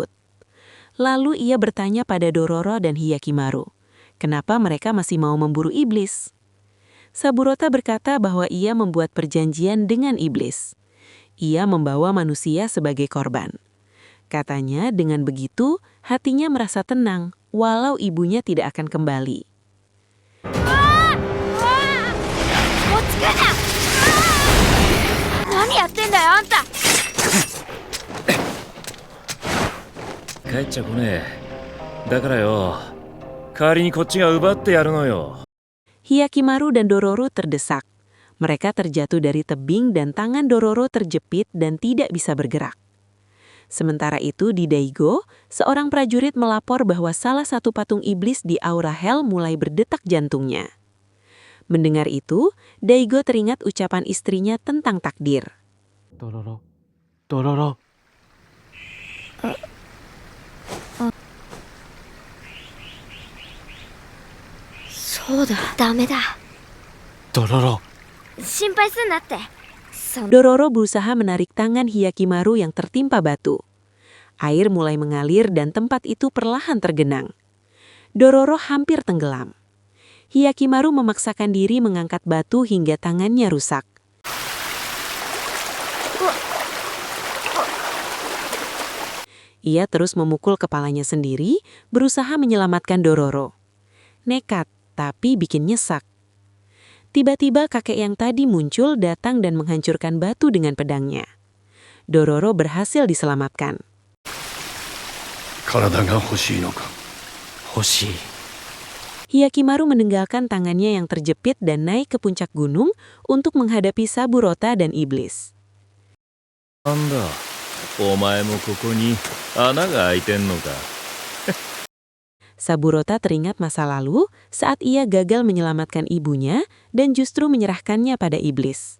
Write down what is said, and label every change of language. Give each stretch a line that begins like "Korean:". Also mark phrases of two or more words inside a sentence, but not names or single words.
Indonesian: Lalu ia bertanya pada Dororo dan Hyakimaru, kenapa mereka masih mau memburu iblis? Saburota berkata bahwa ia membuat perjanjian dengan iblis. Ia membawa manusia sebagai korban. Katanya dengan begitu, hatinya merasa tenang, walau ibunya tidak akan kembali.
Japanese: 何やってんだよあんた。帰っちゃ来ねえ。だからよ、代わりにこっちが奪ってやるのよ。
Indonesian: Hyakimaru dan Dororo terdesak. Mereka terjatuh dari tebing dan tangan Dororo terjepit dan tidak bisa bergerak. Sementara itu di Daigo, seorang prajurit melapor bahwa salah satu patung iblis di Aura Hell mulai berdetak jantungnya. Mendengar itu, Daigo teringat ucapan istrinya tentang takdir.
Japanese: Dororo. Dororo. そうだ、ダメだ。 Dororo. 心配すんなって。
Indonesian: Dororo berusaha menarik tangan Hyakimaru yang tertimpa batu. Air mulai mengalir dan tempat itu perlahan tergenang. Dororo hampir tenggelam. Hyakimaru memaksakan diri mengangkat batu hingga tangannya rusak. Ia terus memukul kepalanya sendiri, berusaha menyelamatkan Dororo. Nekat, tapi bikin nyesak. Tiba-tiba kakek yang tadi muncul datang dan menghancurkan batu dengan pedangnya. Dororo berhasil diselamatkan.
Japanese: 体が欲しいのか。欲しい。
Indonesian: Hyakimaru meninggalkan tangannya yang terjepit dan naik ke puncak gunung untuk menghadapi Saburota dan iblis.
Japanese: なんだ、お前もここに穴が開いてんのか。
Indonesian: Saburota teringat masa lalu saat ia gagal menyelamatkan ibunya dan justru menyerahkannya pada iblis.